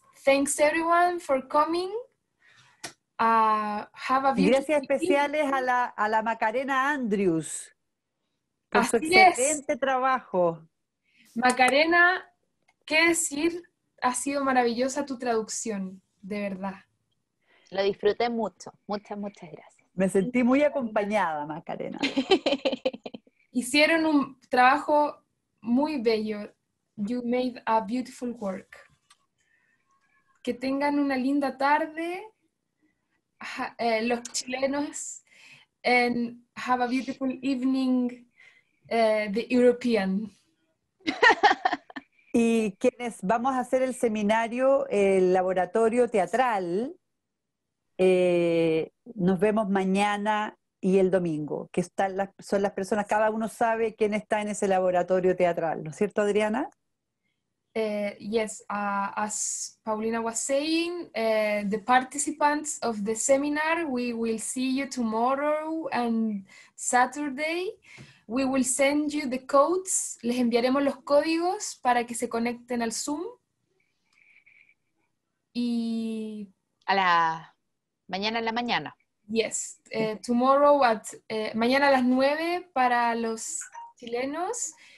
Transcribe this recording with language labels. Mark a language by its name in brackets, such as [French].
[English] Thanks everyone for coming. Have a beautiful [Spanish] Gracias especiales a la Macarena Andrews por su Así excelente trabajo. Macarena, qué decir, ha sido maravillosa tu traducción, de verdad. Lo disfruté mucho. Muchas gracias. Me sentí muy acompañada, Macarena. Hicieron un trabajo muy bello. [English] You made a beautiful work. [Spanish] Que tengan una linda tarde, los chilenos, [English] and have a beautiful evening, the European. [Spanish] Y quienes vamos a hacer el seminario, el laboratorio teatral, nos vemos mañana y el domingo, que son las personas, cada uno sabe quién está en ese laboratorio teatral, ¿no es cierto, Adriana? [English] Yes, as Paulina was saying, the participants of the seminar, we will see you tomorrow and Saturday. We will send you the codes. [Spanish] Les enviaremos los códigos para que se conecten al Zoom. Y mañana en la mañana. [English] yes, tomorrow [Spanish] mañana a las 9 para los chilenos.